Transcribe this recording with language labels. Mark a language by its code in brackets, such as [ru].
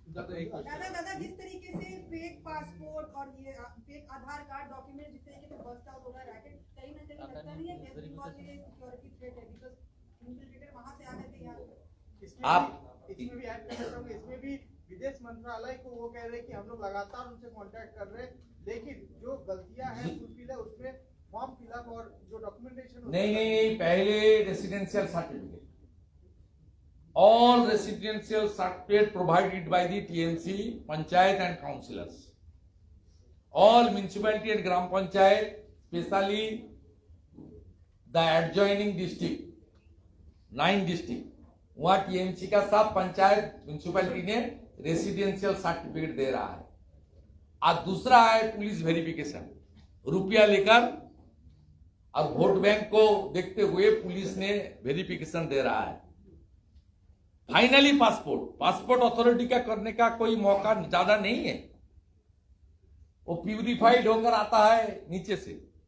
[hi] दादा, जिस तरीके से फेक पासपोर्ट और ये फेक आधार कार्ड डॉक्यूमेंट जिस तरीके से बस्ट आउट हो रहा है रैकेट, कहीं ना कहीं लगता नहीं है कि सिक्योरिटी थ्रेट है, बिकॉज इन्फिल्ट्रेटर वहां से आ रहे थे यहाँ। इसमें भी ऐड करना चाहूंगा, इसमें भी विदेश मंत्रालय को वो कह रहे हैं कि हम लोग लगातार उनसे कांटेक्ट कर रहे हैं, लेकिन जो गलतियां हैं फुलफिल है उसमें फॉर्म फिलअप और जो डॉक्यूमेंटेशन नहीं, पहले [en] residential certificate, all residential certificate provided by the TNC, panchayat and councillors, all municipality and gram panchayat, especially the adjoining district, 9 district, [hi] वहाँ TNC का सब पंचायत म्यूनिसिपैलिटी ने रेसिडेंशियल सर्टिफिकेट दे रहा है। और दूसरा है पुलिस वेरिफिकेशन, रुपया लेकर और वोट बैंक को देखते हुए पुलिस ने वेरिफिकेशन दे रहा है। फाइनली पासपोर्ट अथॉरिटी का करने का कोई मौका ज्यादा नहीं है, वो प्यूरिफाइड होकर आता है नीचे से।